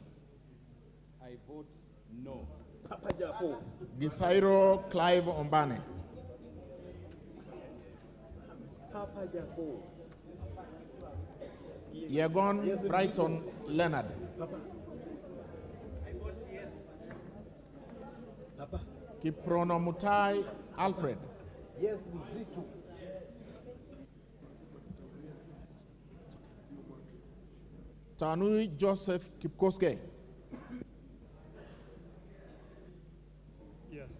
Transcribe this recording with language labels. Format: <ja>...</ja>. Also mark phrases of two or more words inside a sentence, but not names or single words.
<en>I vote no. Papa Jafo. Gisairo Clive Ombane. Papa Jafo. Yegon Yes, Brighton Leonard. Papa. I vote yes. Papa. Kiprono Mutai Alfred. Yes, Mzitu. Tanui Joseph Kipkoske. Yes.</en>